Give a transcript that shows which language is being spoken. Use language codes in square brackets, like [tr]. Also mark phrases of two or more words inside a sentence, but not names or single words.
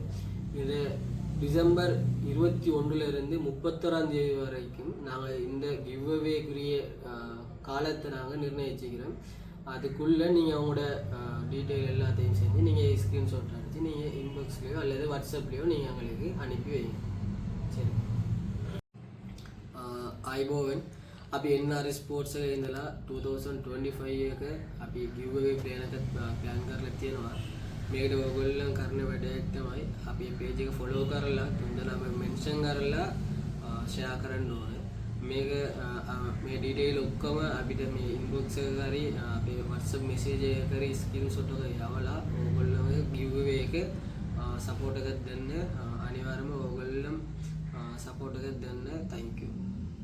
[ta] இது டிசம்பர் 21லேருந்து 31ஆம் தேதி வரைக்கும் நாங்கள் இந்த கிவ்அவேக்குரிய காலத்தை நாங்கள் நிர்ணயிச்சுக்கிறோம். அதுக்குள்ளே நீங்கள் அவங்களோட டீட்டெயில் எல்லாத்தையும் செஞ்சு நீங்கள் ஸ்க்ரீன்ஷாட் அடித்து நீங்கள் இன்பாக்ஸ்லேயோ அல்லது வாட்ஸ்அப்லேயோ நீங்கள் எங்களுக்கு அனுப்பி வைங்க. சரி, [si] ආයිබෝවන්. අපි NR ස්පෝර්ට්ස් එකේ ඉඳලා 2025 එක අපි [en] giveaway plan [si] එකක් plan කරලා තියෙනවා. මේකට ඔයගොල්ලෝ කරන වැඩක් තමයි අපි page එක follow කරලා තුන්දෙනාම mention කරලා share කරන්න ඕනේ. මේක මේ detail ඔක්කොම අපිට මේ inbox එකක හරි අපේ WhatsApp message එකක හරි screenshot එක යවලා ඔයගොල්ලෝගේ giveaway එක support එකක් දෙන්න. අනිවාර්යයෙන්ම ඔයගොල්ලෝ support එකක් දෙන්න. [en] thank you.